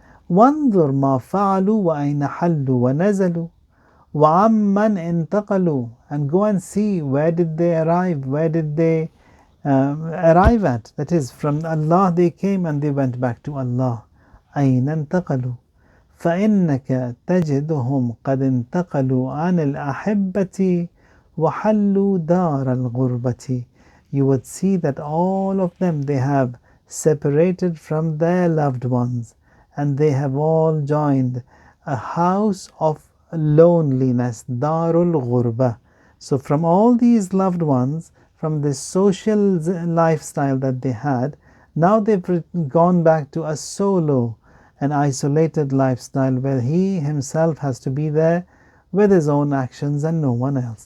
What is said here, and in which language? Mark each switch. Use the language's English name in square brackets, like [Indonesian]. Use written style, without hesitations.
[Arabic] وانظر ما فعلوا وأين حلوا ونزلوا وعمن انتقلوا, [English] and go and see where did they arrive, where did they arrive at. That is, from Allah they came and they went back to Allah. [Arabic] أين انتقلوا فإنك تجدهم قد انتقلوا عن الأحبة وحلوا دار الغربة. [English] You would see that all of them, they have separated from their loved ones, and they have all joined a house of loneliness, Darul Ghurba. So from all these loved ones, from this social lifestyle that they had, now they've gone back to a solo, an isolated lifestyle where he himself has to be there with his own actions and no one else.